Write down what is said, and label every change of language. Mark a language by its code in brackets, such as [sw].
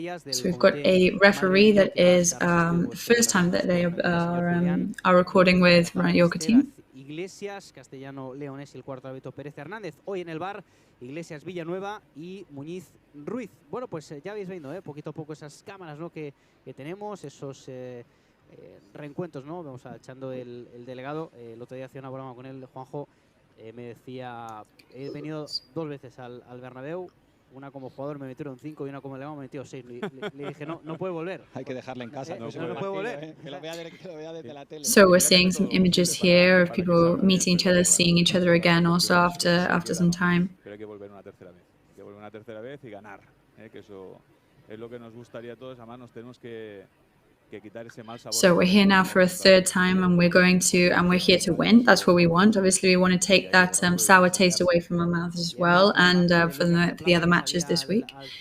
[en] So we've got a referee that is the first time that they are recording with Mallorca team. [es] Iglesias, Castellano Leonés y el cuarto árbitro Pérez Hernández. Hoy en el bar, Iglesias Villanueva y Muñiz Ruiz. Bueno, pues ya habéis viendo, poquito a poco esas cámaras, ¿no? que tenemos, esos reencuentros, ¿no? Vamos echando el delegado. El otro día hacía una broma con él, Juanjo, me decía, he venido 2 veces al Bernabéu. Una como jugador me metieron 5 y una como delegado me metió 6. Le dije, no puede volver. Hay que dejarle en casa. No puede volver. Que lo vea desde la tele. [en] So we're seeing some images here of people meeting each other, seeing each other again also after some time. [es] Pero hay que volver una tercera vez. Hay que volver una tercera vez y ganar. que eso es lo que nos gustaría a todos. Además nos tenemos que quitar ese mal sabor. [en] So we're here now for a third time, and we're here to win. That's what we want. Obviously, we want to take that sour taste away from our mouths as well, and for the other matches this week.